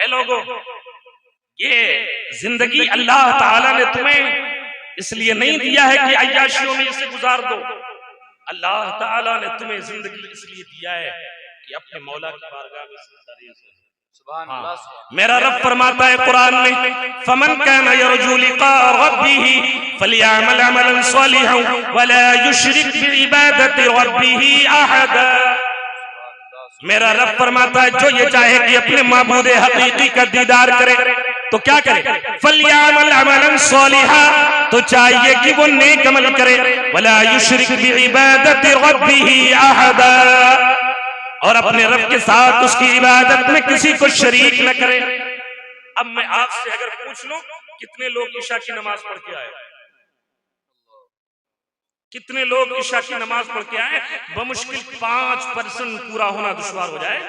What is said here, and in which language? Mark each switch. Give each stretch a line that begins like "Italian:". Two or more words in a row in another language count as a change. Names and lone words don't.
Hindi: ए लोगों, ये जिंदगी अल्लाह ताला ने तुम्हें इसलिए नहीं दिया है कि अय्याशियों में इसे गुजार दो। अल्लाह ताला ने तुम्हें जिंदगी इसलिए दिया है कि अपने मौला की बारगाह में
Arabic: سبحان الله.
Hindi: मेरा रब फरमाता है कुरान में,
Arabic: فمن كان يرجو لقاء ربه فليعمل عملا صالحا ولا يشرك بعبادة ربه أحدا.
Hindi: मेरा रब फरमाता है जो ये चाहे कि अपने माबूद हकीकी का दीदार करे तो क्या करे?
Arabic: فليعمل عملا صالحا,
Hindi: तो चाहिए कि वो नेक अमल करे,
Arabic: ولا يشرك بعبادة ربه أحدا,
Hindi: और अपने रब के साथ उसकी इबादत में किसी को शरीक न करे। अब मैं आपसे अगर पूछ लूं कितने लोग ईशा की नमाज पढ़ के आए, कितने लोग ईशा की नमाज पढ़ के आए? बमुश्किल 5% पूरा होना दुश्वार हो जाएगा।